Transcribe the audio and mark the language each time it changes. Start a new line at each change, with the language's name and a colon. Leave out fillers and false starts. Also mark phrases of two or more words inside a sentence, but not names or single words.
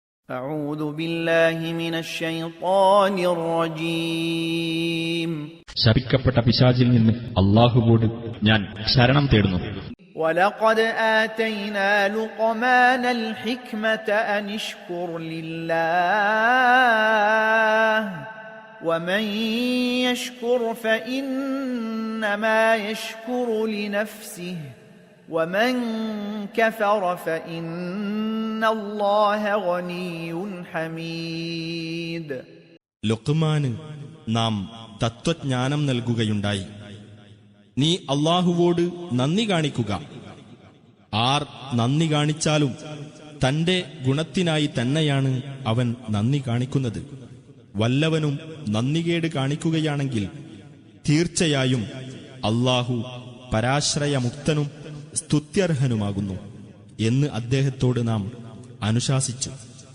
Arabic: أعوذ بالله من الشيطان الرجيم.
Malayalam: ശപിക്കപ്പെട്ട പിശാചിൽ നിന്ന് അല്ലാഹുവോട് ഞാൻ ശരണം തേടുന്നു.
Arabic: ولقد آتينا لقمان الحكمة أن اشكر لله ومن يشكر فإنما يشكر لنفسه ومن كفر فإن الله غني حميد.
Malayalam: ലുഖ്മാന് നാം തത്വജ്ഞാനം നൽകുകയുണ്ടായി. നീ അല്ലാഹുവോട് നന്ദി കാണിക്കുക. ആർ നന്ദി കാണിച്ചാലും തന്റെ ഗുണത്തിനായി തന്നെയാണ് അവൻ നന്ദി കാണിക്കുന്നത്. വല്ലവനും നന്ദികേട് കാണിക്കുകയാണെങ്കിൽ തീർച്ചയായും അല്ലാഹു പരാശ്രയമുക്തനും സ്തുത്യർഹനുമാകുന്നു എന്ന് അദ്ദേഹത്തോട് നാം അനുശാസിച്ചു.